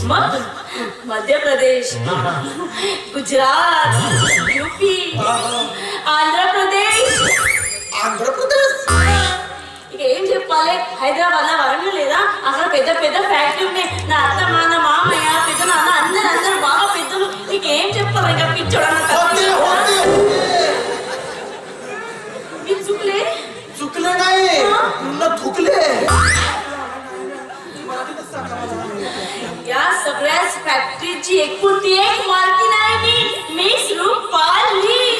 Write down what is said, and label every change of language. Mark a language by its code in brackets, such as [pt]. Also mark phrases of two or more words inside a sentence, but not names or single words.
[mr] मग मध्य प्रदेश, गुजरात, यूपी, आंध्र प्रदेश. [te] ఆంధ్ర ప్రదేశ్ ఇక ఏం చెప్పాలి? హైదరాబాద్ లో వరంగల్ లేదా అక్కడ పెద్ద పెద్ద ఫ్యాక్టరీ ఉన్నాయి. నా అత్త మా మామయ్య పెద్ద నాన్న అందరూ బాగా పెద్దలు. నీకేం చెప్పాలి? ఇంకా [mr] होते होते మీ चुकले. चुकले नाही पूर्ण थुकले या सगळ्याच फॅक्टरीची एकुलती एक मालकीण आहे मी मिस रूपाली.